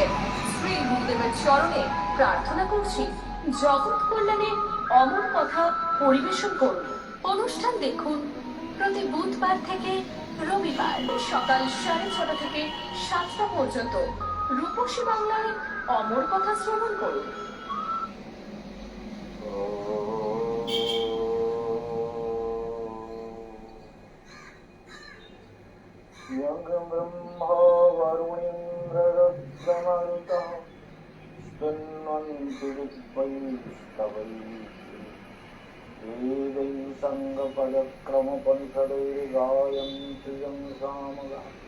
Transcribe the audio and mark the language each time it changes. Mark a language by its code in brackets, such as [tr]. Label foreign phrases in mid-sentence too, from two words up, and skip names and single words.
[bn] শ্রী গুরুদেবের চরণে প্রার্থনা করছি জগৎ কল্যাণে অমর কথা পরিবেশন করুন। অনুষ্ঠান দেখুন প্রতি বুধবার থেকে রবিবার সকাল 6:30 থেকে 7টা পর্যন্ত রূপসী বাংলায় অমর কথা শ্রবণ করুন। [sa] ब्रह्मा वरुणीन्द्ररुद्रमरुतः स्तुन्वन्ति विद्वैस्तवैः वेदैः सङ्गपदक्रमपन्थदैर्गायन्ति यं सामगाः